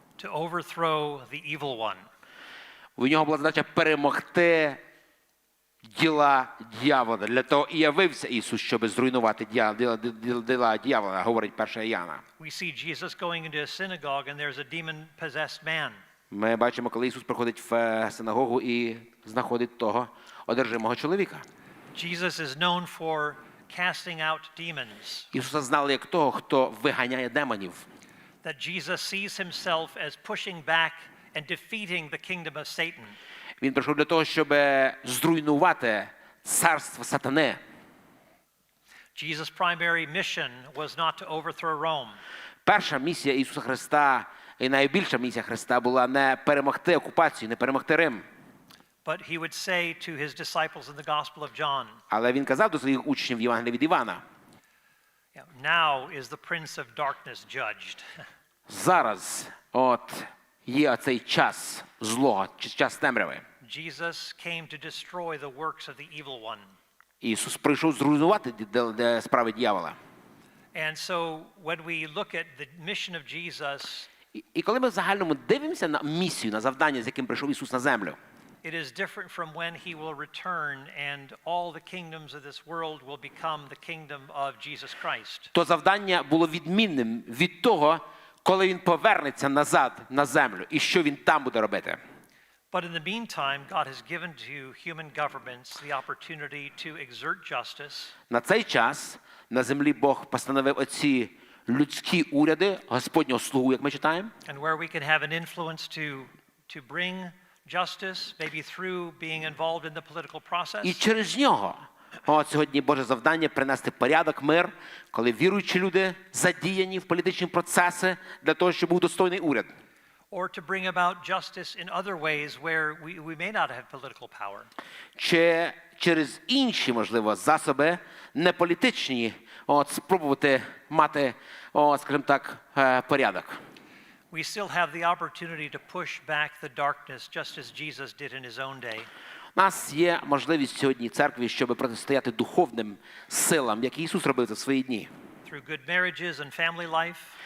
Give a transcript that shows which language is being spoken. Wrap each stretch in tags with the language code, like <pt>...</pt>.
<en>To overthrow the evil one.</en> <uk>У нього була задача перемогти діла дьявола. Для того і явився Ісус, щоб зруйнувати діла дьявола, говорить 1 Яна.</uk> <en>We see Jesus going into a synagogue and there's a demon-possessed man.</en> <uk>Ми бачимо, коли Ісус приходить в синагогу і знаходить того одержимого чоловіка.</uk> <en>Jesus is known for casting out demons.</en> <uk>Ісуса знали як того, хто виганяє демонів.</uk> <en>That Jesus sees himself as pushing back and defeating the kingdom of Satan.</en> <uk>Він прийшов для того, щоб зруйнувати царство сатани.</uk> <en>Jesus' primary mission was not to overthrow Rome.</en> <uk>Перша місія Ісуса Христа і найбільша місія Христа була не перемогти окупацію, не перемогти Рим.</uk> <en>But he would say to his disciples in the Gospel of John.</en> <uk>Але він казав до своїх учнів в Євангелії від Івана.</uk> <en>Now is the prince of darkness judged.</en> <uk>Зараз є цей час злого, час темряви.</uk> <en>Jesus came to destroy the works of the evil one.</en> <uk>Ісус прийшов зруйнувати справи дьявола.</uk> <en>And so when we look at the mission of Jesus,</en> <uk>І коли ми в загальному дивимося на місію, на завдання, з яким прийшов Ісус на землю,</uk> <en>it is different from when he will return and all the kingdoms of this world will become the kingdom of Jesus Christ.</en> <uk>то завдання було відмінним від того, коли він повернеться назад на землю, і що він там буде робити.</uk> <en>But in the meantime, God has given to human governments the opportunity to exert justice.</en> <uk>На цей час на землі Бог постановив оці людські уряди, Господнього слугу, як ми читаємо.</uk> <en>And where we can have an influence to bring justice, maybe through being involved in the political process.</en> <uk>І через нього сьогодні Боже завдання принести порядок, мир, коли віруючі люди задіяні в політичні процеси для того, щоб був достойний уряд.</uk> <en>Or to bring about justice in other ways where we may not have political power.</en> <uk>Чи через інші, можливо, засоби, не політичні, спробувати мати, скажімо так, порядок.</uk> <en>We still have the opportunity to push back the darkness just as Jesus did in his own day.</en> <uk>У нас є можливість сьогодні в церкві, щоб протистояти духовним силам, як Ісус робив за свої дні.</uk> <en>Through good marriages and family life.</en>